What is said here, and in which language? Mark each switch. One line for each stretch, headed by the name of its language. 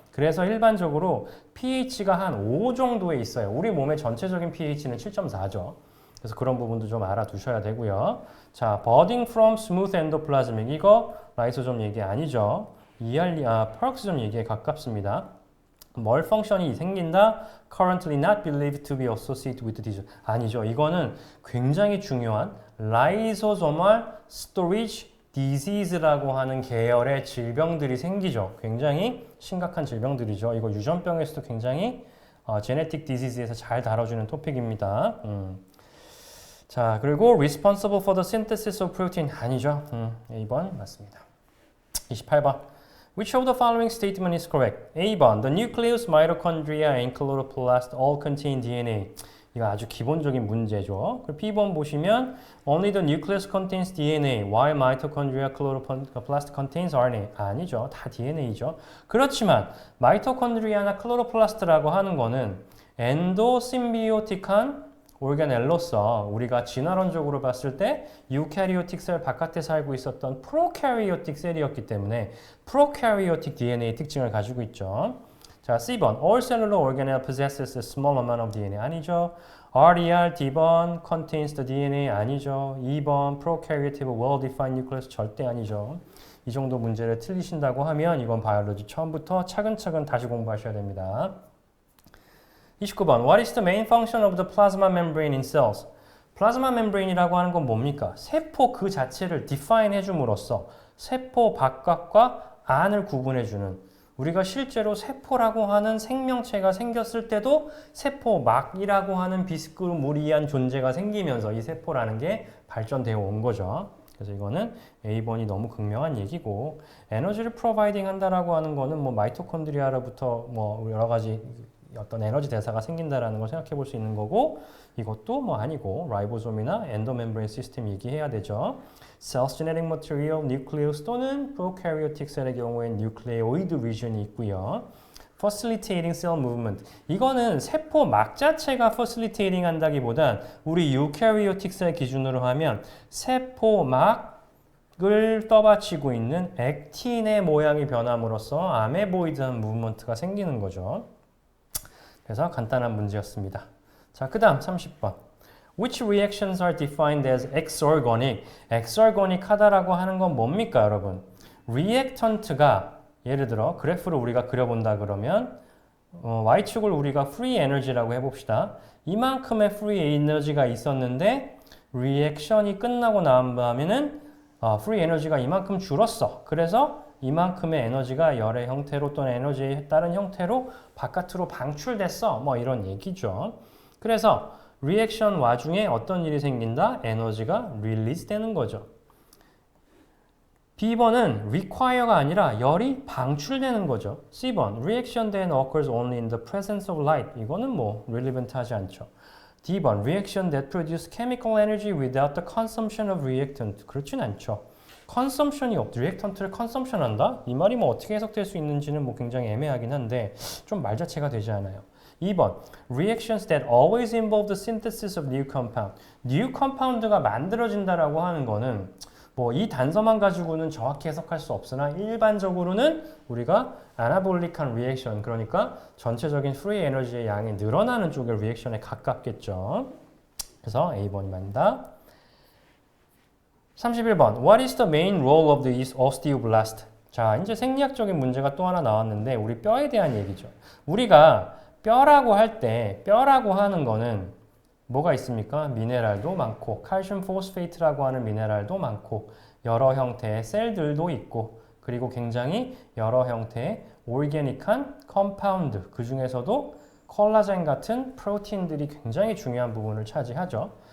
Korean: 그래서 일반적으로 pH가 한 5 정도에 있어요. 우리 몸의 전체적인 pH는 7.4죠. 그래서 그런 부분도 좀 알아두셔야 되고요. 자,
English: budding from smooth endoplasmic
Korean: 이거 라이소좀 얘기 아니죠. 페럭스좀 얘기에 가깝습니다. 뭘 펑션이 생긴다?
English: Currently not believed to be associated with disease.
Korean: 아니죠. 이거는 굉장히 중요한 라이소소멀 스토리지 디시즈라고 하는 계열의 질병들이 생기죠. 굉장히 심각한 질병들이죠. 이거 유전병에서도 굉장히 제네틱 디시즈에서 잘 다뤄주는 토픽입니다. 자, 그리고
English: responsible for the synthesis of protein
Korean: 아니죠. 2번 맞습니다. 28번.
English: Which of the following statement is correct? A번. The nucleus, mitochondria, and chloroplast all contain DNA.
Korean: 이거 아주 기본적인 문제죠. 그리고 B번 보시면
English: Only the nucleus contains DNA, while mitochondria, chloroplast contains RNA.
Korean: 아니죠. 다 DNA죠. 그렇지만 마이토콘드리아나 클로로플라스트라고 하는 거는 엔도심비오틱한 오르가넬로서 우리가 진화론적으로 봤을 때 유캐리오틱 셀 바깥에 살고 있었던 프로캐리오틱 셀이었기 때문에 프로캐리오틱 DNA 특징을 가지고 있죠.
English: 자, C번. All cellular organelle possesses a small amount of DNA.
Korean: 아니죠.
English: RER, D번. Contains the DNA.
Korean: 아니죠.
English: 2번. Prokaryotic well-defined nucleus.
Korean: 절대 아니죠. 이 정도 문제를 틀리신다고 하면 이건 바이올로지 처음부터 차근차근 다시 공부하셔야 됩니다. 29번.
English: What is the main function of the plasma membrane in cells?
Korean: 플라즈마 멤브레인이라고 하는 건 뭡니까? 세포 그 자체를 define 해줌으로써 세포 바깥과 안을 구분해주는 우리가 실제로 세포라고 하는 생명체가 생겼을 때도 세포막이라고 하는 비스무리한 존재가 생기면서 이 세포라는 게 발전되어 온 거죠. 그래서 이거는 A번이 너무 극명한 얘기고 에너지를 프로바이딩 한다라고 하는 거는 뭐 마이토콘드리아로부터 뭐 여러 가지 어떤 에너지 대사가 생긴다라는 걸 생각해 볼 수 있는 거고 이것도 뭐 아니고 라이보솜이나 엔도멤브레인 시스템 얘기해야 되죠.
English: Cells genetic material, nucleus
Korean: 또는
English: prokaryotic
Korean: 셀의 경우에는
English: nucleoid region이 있고요. Facilitating cell movement.
Korean: 이거는 세포막 자체가 facilitating 한다기보단 우리 eukaryotic 셀 기준으로 하면 세포막을 떠받치고 있는 액틴의 모양이 변함으로써 아메보이드한 무브먼트가 생기는 거죠. 그래서 간단한 문제였습니다. 자, 그 다음 30번.
English: Which reactions are defined as exorganic?
Korean: exorganic 하다라고 하는 건 뭡니까, 여러분? reactant가 예를 들어 그래프를 우리가 그려본다 그러면 Y축을 우리가 free energy라고 해봅시다. 이만큼의 free 에너지가 있었는데 리액션이 끝나고 난 다음에는 free 에너지가 이만큼 줄었어. 그래서 이만큼의 에너지가 열의 형태로 또는 에너지에 따른 형태로 바깥으로 방출됐어. 뭐 이런 얘기죠. 그래서 리액션 와중에 어떤 일이 생긴다? 에너지가 릴리즈 되는 거죠. B번은 require가 아니라 열이 방출되는 거죠.
English: C번, reaction then occurs only in the presence of light.
Korean: 이거는 뭐 relevant 하지 않죠.
English: D번, reaction that produce chemical energy without the consumption of reactant.
Korean: 그렇진 않죠. 컨섬션이 리액턴트를 컨섬션 한다? 이 말이 뭐 어떻게 해석될 수 있는지는 뭐 굉장히 애매하긴 한데 좀 말 자체가 되지 않아요.
English: 2번, reactions that always involve the synthesis of new compound.
Korean: new compound가 만들어진다라고 하는 거는 뭐 이 단서만 가지고는 정확히 해석할 수 없으나 일반적으로는 우리가 아나볼릭한 리액션, 그러니까 전체적인 free 에너지의 양이 늘어나는 쪽의 리액션에 가깝겠죠. 그래서 A번이 맞다. 31번.
English: What is the main role of the osteoblast?
Korean: 자, 이제 생리학적인 문제가 또 하나 나왔는데 우리 뼈에 대한 얘기죠. 우리가 뼈라고 할 때 뼈라고 하는 거는 뭐가 있습니까? 미네랄도 많고 칼슘 포스페이트라고 하는 미네랄도 많고 여러 형태의 셀들도 있고 그리고 굉장히 여러 형태의 오르게닉한 컴파운드 그 중에서도 콜라겐 같은 프로틴들이 굉장히 중요한 부분을 차지하죠.